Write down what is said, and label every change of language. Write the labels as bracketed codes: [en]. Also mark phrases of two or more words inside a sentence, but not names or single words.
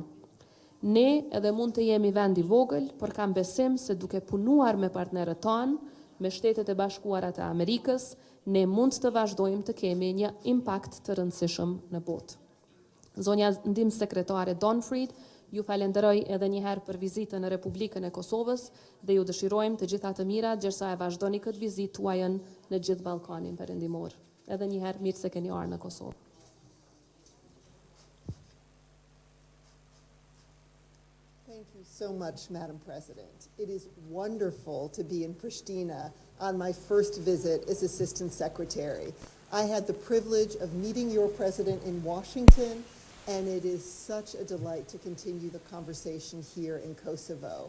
[sq] Ne edhe mund të jemi vend i vogël, por kam besim se duke punuar me partnerët tanë, me Shtetet e Bashkuara të Amerikës, ne mund të vazhdojmë të kemi një impakt të rëndësishëm në botë. Zonja Ndim Sekretare Donfried, ju falenderoj edhe një herë për vizitën në Republikën e Kosovës dhe ju dëshirojmë të gjitha të mira gjersa e vazhdoni këtë vizitë tuajën në gjithë Ballkanin perëndimor. Edhe një herë mirë se keni ardhur në Kosovë. [en] Thank you so much, Madam President. It is wonderful to be in Pristina on my first visit as Assistant Secretary. I had the privilege of meeting your president in Washington, and it is such a delight to continue the conversation here in Kosovo.